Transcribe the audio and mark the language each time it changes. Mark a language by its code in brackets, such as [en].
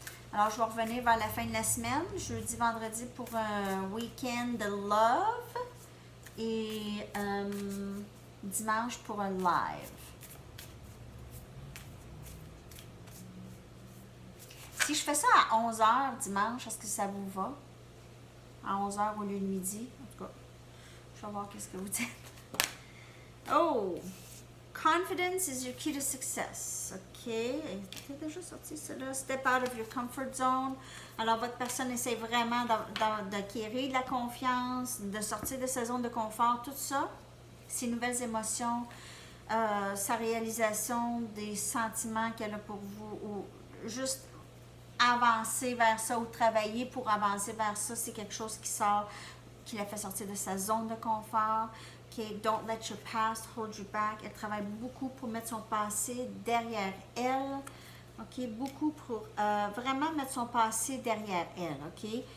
[fr] Alors, je vais revenir vers la fin de la semaine, jeudi, vendredi, pour un week-end de love et dimanche pour un live. Si je fais ça à 11h dimanche, est-ce que ça vous va? À 11h au lieu de midi? En tout cas, je vais voir qu'est-ce que vous dites. Oh! [en] Confidence is your key to success. OK. [fr] C'est déjà sorti cela. [en] Step out of your comfort zone. [fr] Alors, votre personne essaie vraiment d'acquérir de la confiance, de sortir de sa zone de confort, tout ça. Ses nouvelles émotions, sa réalisation des sentiments qu'elle a pour vous, ou juste avancer vers ça, ou travailler pour avancer vers ça, c'est quelque chose qui la fait sortir de sa zone de confort. [en] Okay, don't let your past hold you back. [fr] Elle travaille beaucoup pour mettre son passé derrière elle. OK, beaucoup pour vraiment mettre son passé derrière elle. OK?